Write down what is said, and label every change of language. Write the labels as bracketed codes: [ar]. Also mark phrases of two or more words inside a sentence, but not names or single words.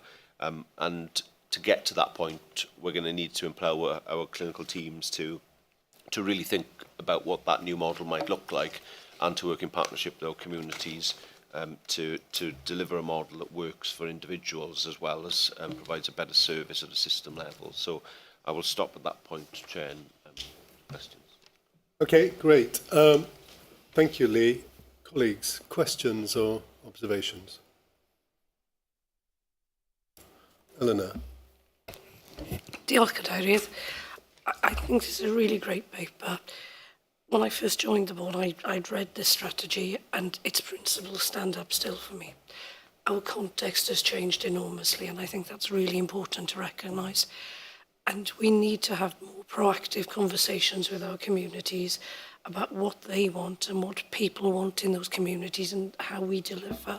[en] And to get to that point, we're going to need to empower our clinical teams to really think about what that new model might look like, and to work in partnership with our communities to deliver a model that works for individuals as well as provides a better service at a system level. So I will stop at that point, Chair, and questions. Okay, great. Thank you, Lee. Colleagues, questions or observations? Eleanor. [cy] Diolch, Cadeirydd. [en] I think this is a really great paper. When I first joined the board, I'd read this strategy and its principles stand up still for me. Our context has changed enormously, and I think that's really important to recognise. And we need to have more proactive conversations with our communities about what they want and what people want in those communities and how we deliver.